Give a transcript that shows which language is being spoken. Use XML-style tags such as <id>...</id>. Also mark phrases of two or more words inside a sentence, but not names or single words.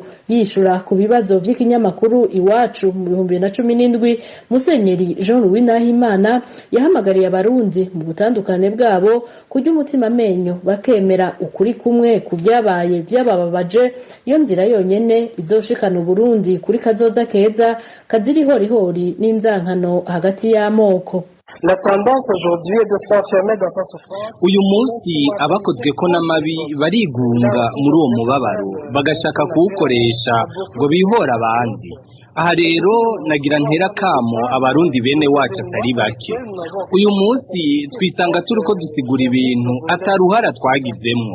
<rn>Yishura ku bibazo vy'ikinyamakuru Iwacu mu 2017, Musenyeri Jean Louis Nahimana yahamagariye abarundi mu butandukane bwabo kujya umutima menyo bakemera ukuri kumwe ku vyabaye vyabababaje. Iyo nzira yonyene izoshikana Burundi kuri kazoza keza kaziri hori n'inzankano hagati y'amoko.</rn> <fr>La tendance aujourd'hui est de s'enfermer dans sa souffrance.</fr> <rn>Uyu munsi abakozwe ko n'amabi barigunga muri uwo mubabaro bagashaka kuwukoresha ngo bihora abandi. Aha rero nagira ntera kamo abarundi bene wacu atari bake. Uyu munsi twisanga turiko dusigura ibintu ataruhara twagizemwo.</rn>